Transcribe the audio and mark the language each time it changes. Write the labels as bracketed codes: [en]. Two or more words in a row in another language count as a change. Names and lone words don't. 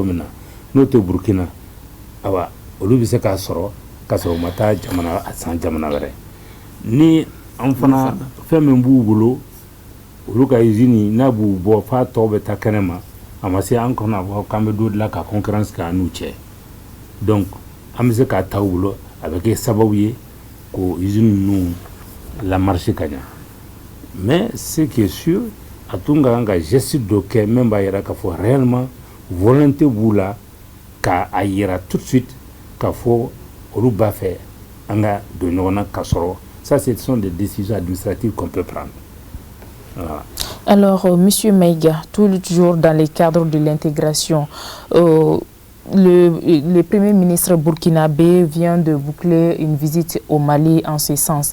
[bm] min na n'o tɛ Burkina awa olu bɛ se k'a sɔrɔ k'a sɔrɔ u ma taa jamana wɛrɛ ni an fana fɛn min b'u bolo olu ka usine n'a b'u bɔ f'a tɔ bɛ taa kɛnɛ ma a ma se an kɔnɔ fɔ k'an bɛ don la ka concurrence kɛ an n'u cɛ donc an bɛ se k'a ta u bolo a bɛ kɛ sababu ye k'o usine ninnu lamarcher ka ɲa [fr] mais ce qui est sûr [bm] a tun ka kan ka geste dɔ kɛ min b'a yira k'a fɔ [fr] réellement volonté [bm] b'u la k'a yira [fr] tout de suite [bm] k'a fɔ olu b'a fɛ an ka don ɲɔgɔn na ka sɔrɔ [fr] ça ce sont des décisions administratives qu'on peut prendre. Voilà. Alors, Monsieur Maïga, toujours dans le cadre de l'intégration, le Premier ministre burkinabé vient de boucler une visite au Mali en ce sens.